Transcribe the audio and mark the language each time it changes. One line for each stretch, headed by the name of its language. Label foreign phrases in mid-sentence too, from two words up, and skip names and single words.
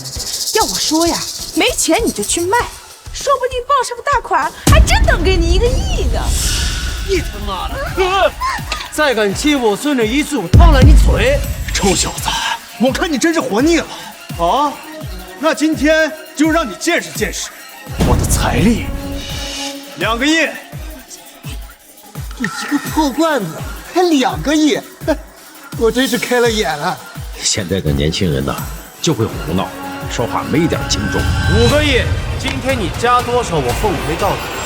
Chinese: 要我说呀，没钱你就去卖，说不定傍上个大款，还真能给你1个亿呢。你他媽的！再敢欺負我孫女一次，我燙爛你嘴！臭小子，我看你真是活膩了啊！那今天就讓你見識見識我的財力。2個億，這一個破罐子還2個億，我真是開了眼了。現在的年輕人呢，就會胡鬧，說話沒點輕重。 5個億，今天你加多少，我奉陪到底。